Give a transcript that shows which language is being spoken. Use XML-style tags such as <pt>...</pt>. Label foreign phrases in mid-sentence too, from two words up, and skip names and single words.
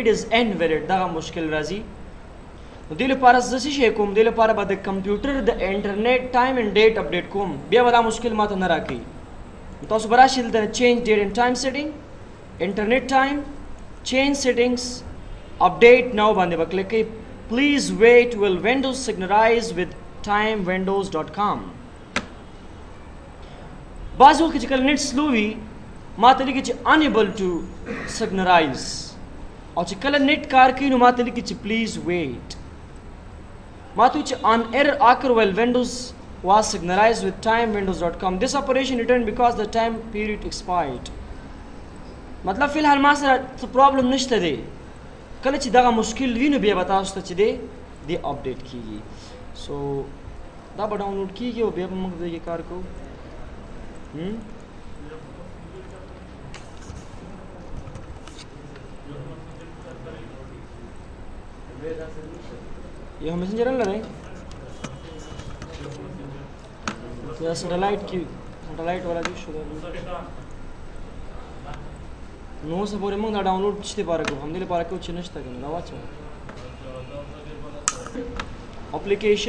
<en>is invalid</en> <ps>دغه مشکل راځي نو دې لپاره زه څه شی کوم دې لپاره به د کمپیوټر د</ps> <en>internet time and date update</en> <ps>کوم بیا به دا مشکل ماته نه راکوي تاسو به راشئ دلته</ps> <en>change date and time setting internet time change settings update now</en> <ps>باندې به کلیک کوئ</ps> <en>please wait while Windows synchronize with timewindows.com</en> <ps>بعض وخت چې کله</ps> <en>net slow</en> <ps>وي ما ته لیکي چې</ps> <en>unable to signalize</en> <ps>او چې کله نیټ کار کوي نو ما ته لیکي چې</ps> <en>please wait</en> <ps>ما ته چې</ps> <en>an error occur while Windows was signalized with timewindows.com this operation returned because the time period expired</en> <ps>مطلب فی الحال ما سره څه پرابلم نشته دی کله چې دغه مشکل وي نو بیا به تاسو ته چې دی اپډیټ کیږي سو دا به ډاونلوډ کیږي او بیا به موږ دغه کار کوو یو میسنجر لرئ یا سټلایټ کې سټلایټ والا دې شو نو څه پورې موږ دا ډاونلوډ شته پاره کوو هم دې لپاره کوو چې نشته کنه دا واچو اپلیکیشن</ps>